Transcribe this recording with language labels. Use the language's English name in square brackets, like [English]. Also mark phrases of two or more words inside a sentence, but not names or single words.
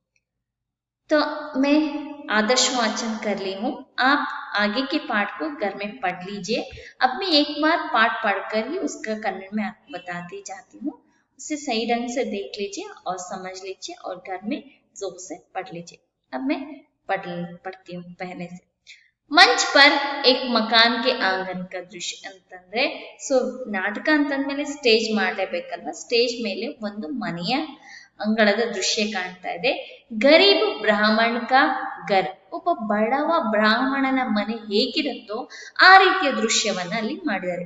[Hindi] तो मैं आदर्श वाचन कर ली हूँ. आप आगे के पाठ को घर में पढ़ लीजिए. अब मैं एक बार पाठ पढ़कर ही उसका कन्नड़ में आपको बताती जाती हूँ. उसे सही ढंग से देख लीजिए और समझ लीजिए और घर में जोर से पढ़ लीजिए. अब मैं पढ़ती हूँ पहले से. मंच पर एक मकान के आँगन का दृश्य [Kannada] ಅಂತಂದ್ರೆ, ಸೊ ನಾಟಕ ಅಂತಂದ್ಮೇಲೆ ಸ್ಟೇಜ್ ಮಾಡಲೇಬೇಕಲ್ವಾ. ಸ್ಟೇಜ್ ಮೇಲೆ ಒಂದು ಮನೆಯ ಅಂಗಳದ ದೃಶ್ಯ ಕಾಣ್ತಾ ಇದೆ. [Hindi] गरीब ब्राह्मण का घर, [Kannada] ಒಬ್ಬ ಬಡವ ಬ್ರಾಹ್ಮಣನ ಮನೆ ಹೇಗಿರುತ್ತೋ ಆ ರೀತಿಯ ದೃಶ್ಯವನ್ನ ಅಲ್ಲಿ ಮಾಡಿದ್ದಾರೆ.